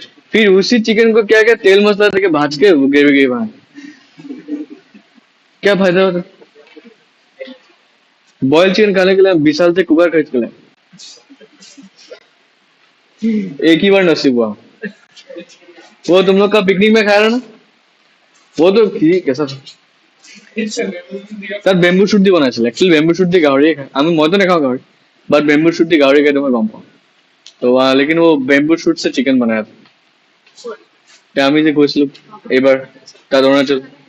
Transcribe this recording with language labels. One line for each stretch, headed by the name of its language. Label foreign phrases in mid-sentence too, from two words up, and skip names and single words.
Hindi: फिर उसी चिकन को क्या क्या तेल मसाला देके भाज के ग्रेवी के वहां, क्या फायदा होता? बॉयल चिकन खाने के लिए हम 20 साल से कुकर खरीद के लाए, एक ही बार नसीब हुआ। वो तुम लोग का पिकनिक में खाया ना, वो तो ठीक कैसा था।
Assamese: তাত
English: bamboo shoot
Assamese: দি বনাইছিল, একচুৱেলি
English: bamboo shoot
Assamese: দি গাহৰিয়ে খায়, আমি মইতো নাখাওঁ গাহৰি।
English: but bamboo shoot
Assamese: দি গাহৰি খাই মই গম পাওঁ তো
Hindi: लेकिन वो
English: bamboo shoot
Hindi: से चिकन बनाया था
Assamese: তে আমি যে গৈছিলো এইবাৰ তাত অৰুণাচল